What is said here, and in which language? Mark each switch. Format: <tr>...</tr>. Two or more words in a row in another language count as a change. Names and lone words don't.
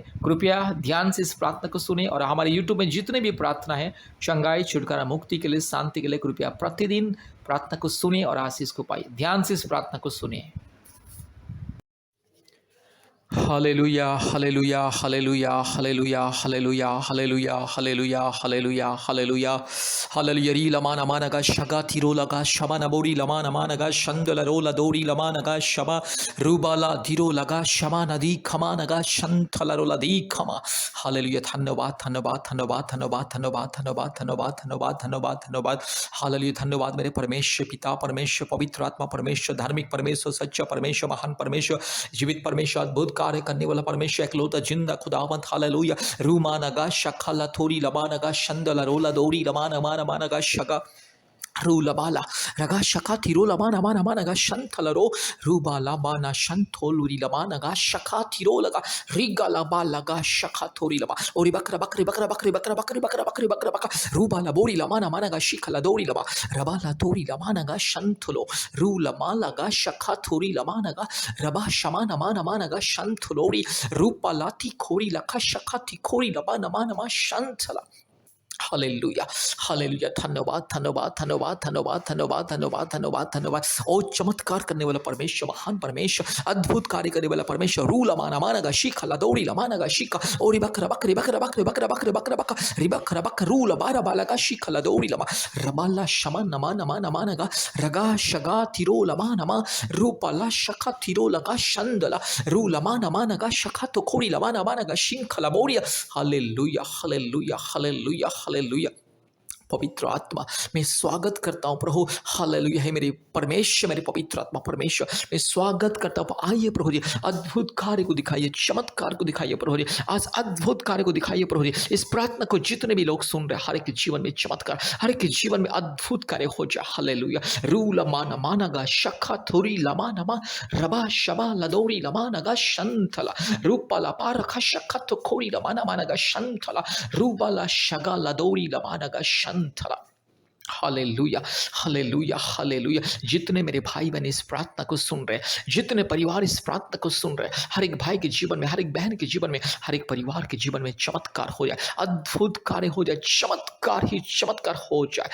<hi>कृपया ध्यान से इस प्रार्थना को सुने और हमारे यूट्यूब में जितने भी प्रार्थना है चंगाई, छुटकारा, मुक्ति के लिए, शांति के लिए, कृपया प्रतिदिन प्रार्थना को सुने और आशीष को पाइए। ध्यान से इस प्रार्थना को सुने। हालेलुया, हालेलुया, हालेलुया, हालेलुया, हालेलुया, हालेलुया, हालेलुया, हालेलुया, हालेलुया, हालेलुया। री लमा नमा नगा शगा थिरो लगा शबा नबोरी लमा नमा नगा शंदल रोला दोरी लमा नगा शबा रूबाला धीरो लगा शमा नदी खमा नगा शंथल रोला दी खमा। हालेलुया। धन्यवाद, धन्यवाद, धन्यवाद, धन्यवाद, धन्यवाद, धन्यवाद, धन्यवाद, धन्यवाद, धन्यवाद, धन्यवाद। हालेलुया। धन्यवाद मेरे परमेश्वर पिता, परमेश्वर पवित्र आत्मा, परमेश्वर धार्मिक परमेश्वर, सच्चा परमेश्वर, महान परमेश्वर, जीवित परमेश्वर, अद्भुत कार्य करने वाला परमेश्वर, एकलौता जिंदा खुदावंत। हालेलुया। रूमा नगा शखला थोरी लबा नगा शंदला रोला दोरी लमा नमा नमा नगा शगा रूलबाला रगा शका थिरो लमा नमा नमा नगा शंथलरो रूबाला बाना शंथोलुरी लमा नगा शका थिरो लगा रिगा लबा लगा शका थोरी लबा ओरी बकरा बकरी बकरा बकरी बकरा बकरी बकरा बकरी बकरा बकरा रूबाला बोरी लमा नमा नगा शिखला दोरी लबा रबाला तोरी लमा नगा शंथलो रूलमा लगा शका थोरी लमा नगा रबा शमा नमा नमा नगा शंथलोरी रूपाला थी खोरी लखा शका थी खोरी लबा नमा नमा शंथला। हालेलुया, हालेलुया। धन्यवाद, धन्यवाद, धन्यवाद, धन्यवाद, धन्यवाद, धन्यवाद, धन्यवाद, धन्यवाद। ओ चमत्कार करने वाला परमेश्वर, महान परमेश्वर, अद्भुत कार्य करने वाला परमेश्वर। रू लमाना मानगा शिखा लदौड़ी लमाना गा शिखा ओरी बकरा बकरी बकरा बकरी बकरा बकरी बकरा बकरा रिबकरा बक रू लबारा बालगा शिखा लदौड़ी लमा रबाला शमा नमा नमा नमा नगा रगा शगा थिरो लमा नमा रूपाला शखा थिरो लगा शंदला रू लमा नमा नगा शखा तो खोरी लमा नमा नगा शिंखला बोरिया। हालेलुया, हालेलुया, हालेलुया, हालेलुया। पवित्र आत्मा मैं स्वागत करता हूँ प्रभु। हालेलुया है मेरे परमेश्वर, मेरे पवित्र आत्मा परमेश्वर मैं स्वागत करता हूँ। आइए प्रभु जी, अद्भुत कार्य को दिखाइए, चमत्कार को दिखाइए प्रभु जी, आज अद्भुत कार्य को दिखाइए प्रभु जी। इस प्रार्थना को जितने भी लोग सुन रहे, हर एक के जीवन में चमत्कार, हर एक के जीवन में अद्भुत कार्य हो जाए। हालेलुया। रू लमा नमा नगा शखा थोरी लमा नमा रबा शबा लदौरी लमा नगा शंथला रूपा ला पार खशखा तो खोरी लमा नमा नगा शंथला रूबा ला शगा लदौरी लमा नगा शंथला। हालेलुया, हालेलुया, हालेलुया। जितने मेरे भाई बहन इस प्रार्थना को सुन रहे, जितने परिवार इस प्रार्थना को सुन रहे, हर एक भाई के जीवन में, हर एक बहन के जीवन में, हर एक परिवार के जीवन में चमत्कार हो जाए, अद्भुत कार्य हो जाए, चमत्कार ही चमत्कार हो जाए।</hi>